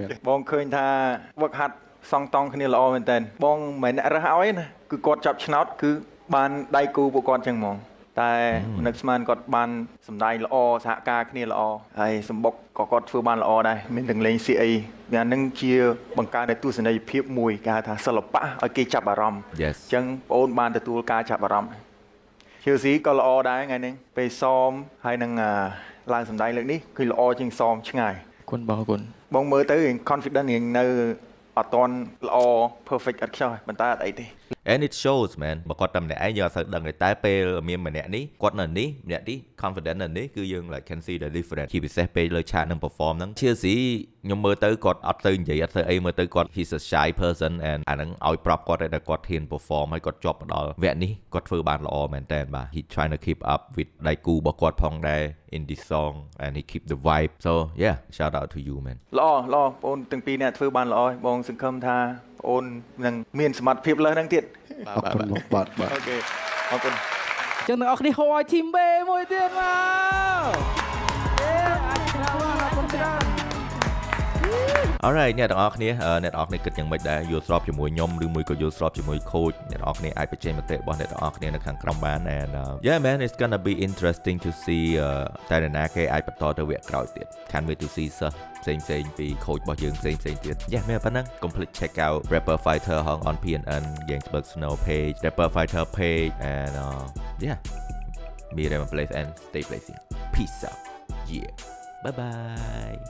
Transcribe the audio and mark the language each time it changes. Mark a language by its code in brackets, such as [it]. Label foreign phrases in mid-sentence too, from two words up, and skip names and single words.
[km] បងឃើញថាវឹកហាត់សងតង់គ្នាល្អមែនតើបងមិនអ្នករើសឲ្យណាគឺគាត់ចាប់ឆ្នោតគឺបានដៃគូពួកគាត់ចឹងហ្មងតែនឹកស្មានគាត់បានសម្ដែងល្អសហការគ្នាល្អហើយសម្បុកក៏គាត់ធ្វើបានល្អដែរមានទាំងលេង CA វាហ្នឹងជាបង្កើនទស្សនីយភាពមួយគេហៅថាសិល្បៈឲ្យគេចាប់អារម្មណ៍ Yes អញ្ចឹងបងអូនបានទទួលការចាប់អារម្មណ៍ឈឺស៊ីក៏ល្អដែរថ្ងៃនេះពេលសមហើយនឹងឡើងសម្ដែងលើកនេះគឺល្អជាងសមឆ្ងាយ គុណបងគុណ បងមើលទៅរៀង confident រៀងនៅអត់តន់ល្អ perfect អត់ខ្ចោះប៉ុន្តែអត់អីទេ [en] and it shows man [km] បើគាត់តែម្នាក់ឯងយើងអត់សូវដឹងទេតែពេលមានម្នាក់នេះគាត់នៅនេះម្នាក់នេះ confident នៅនេះគឺយើង [en] like can see the difference [km] ជាពិសេសពេលលើឆាកនឹង perform ហ្នឹងជាស៊ីខ្ញុំមើលទៅគាត់អត់ទៅនិយាយអត់ទៅអីមើលទៅគាត់ [en] he's a shy person and [km] អាហ្នឹងឲ្យប្រាប់គាត់តែគាត់ហ៊ាន perform ហើយគាត់ជាប់មកដល់វគ្គនេះគាត់ធ្វើបានល្អមែនតើបាទ [en] he trying to keep up with [km] ដៃគូរបស់គាត់ផងដែរ [en] in this song and he keep the vibe so yeah shout out to you man [km] ល្អបងប្អូនទាំងពីរនាក់ធ្វើបានល្អបងសង្ឃឹមថាបងអូននឹងមានសមត្ថភាពលើសហ្នឹងទៀត អរគុណបាទ អូខេអរគុណ ចឹងទាំងអស់គ្នាហៅឲ្យ team B មួយទៀតមកអាចច្រើនអរគុណច្រើន alright អ្នកទាំងអស់គ្នាអ្នកទាំងអស់គ្នាគិតយ៉ាងម៉េចដែរយល់ស្របជាមួយខ្ញុំឬមួយក៏យល់ស្របជាមួយខូចអ្នកទាំងអស់គ្នាអាច បញ្ចេញមតិរបស់អ្នកទាំងអស់គ្នានៅខាងក្រោមបាន [en] and yeah man it's gonna be interesting to see [km] តែនរណាគេអាចបន្តទៅវគ្គក្រោយទៀត [en] can't wait to see [km] សិស្សផ្សេងពីខូចរបស់យើងផ្សេងទៀត [en] yeah [km] មានប៉ុណ្ណឹង [en] complete check out Rapper Fighter ហង on PNN Gangster Snow page Rapper Fighter page and yeah me Raymond Place and stay blazing peace out yeah bye bye